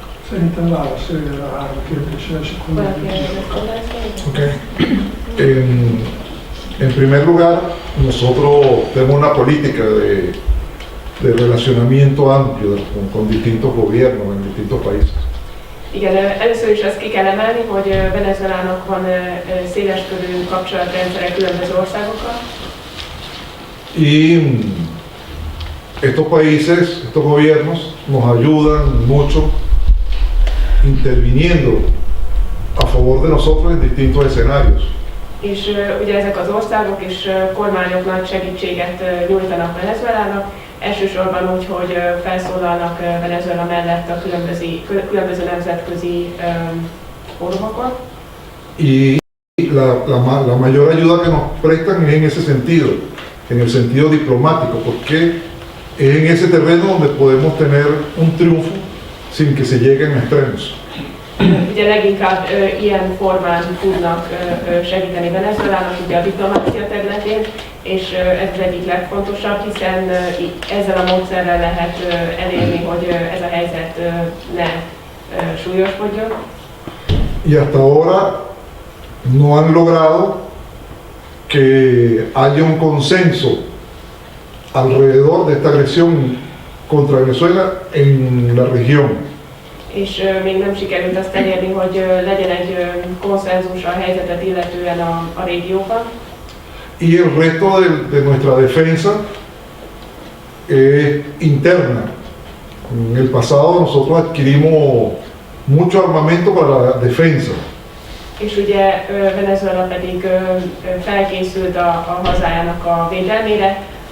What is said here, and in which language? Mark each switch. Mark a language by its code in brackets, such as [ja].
[hu] Szerintem válaszolja a 3 kérdésre, és akkor [en] Okay. [es] En primer lugar, nosotros tenemos una política de relacionamiento amplio con distintos gobiernos en distintos países. [hu] Igen, először is azt ki kell emelni, hogy Venezuelának van széleskörű kapcsolatrendszere különböző országokkal. [es] Y estos países, estos gobiernos nos ayudan mucho interviniendo a favor de nosotros en distintos escenarios. [hu] És ugye ezek az országok és kormányok nagy segítséget nyújtanak Venezuelának, elsősorban úgy, hogy felszólalnak Venezuela mellett a különböző nemzetközi fórumokon. [es] Y la mayor ayuda que nos prestan es en ese sentido, en el sentido diplomático, porque Es en ese terreno donde podemos tener un triunfo sin que se lleguen a extremos. [hu] Ugye leginkább ilyen formán tudnak segíteni Venezuelának ugye a diplomácia területén, és ez az egyik legfontosabb, hiszen ezzel a módszerrel lehet elérni, hogy ez a helyzet ne súlyosbodjon. [es] Y hasta ahora no han logrado que haya un consenso alrededor de esta agresión contra Venezuela en la región. [hu] És még nem sikerült azt elérni, hogy legyen egy konszenzus a helyzetet illetően a régióban. [es] Y el resto de nuestra defensa es interna. En el pasado nosotros adquirimos mucho armamento para la defensa. [hu] És ugye Venezuela pedig felkészült a hazájának a védelmére.